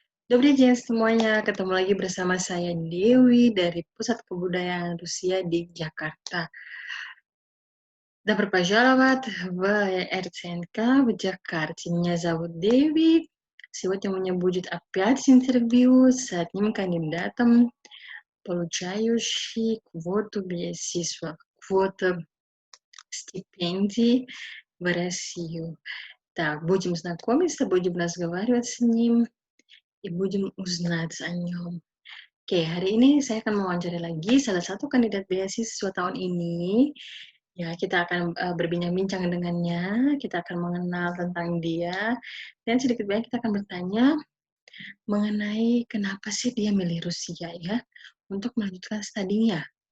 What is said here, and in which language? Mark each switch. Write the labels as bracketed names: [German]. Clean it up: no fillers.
[Russian] Добрый день [Indonesian] semuanya, ketemu lagi bersama saya Dewi dari Pusat Kebudayaan Rusia di Jakarta. [Russian] Добро пожаловать в РЦНК в Джакарте. Меня зовут Деви. Сегодня у меня будет опять интервью с одним кандидатом, получающий квоту безвиза, квоту стипендий в Россию. Так, будем знакомиться, будем разговаривать с ним и будем узнать о нем. [Indonesian] Oke, hari ini saya akan mewawancari lagi salah satu kandidat beasiswa tahun ini. Ya, kita akan berbincang-bincang dengannya, kita akan mengenal tentang dia, dan sedikit banyak kita akan bertanya mengenai kenapa sih dia milih Rusia ya untuk melanjutkan studinya.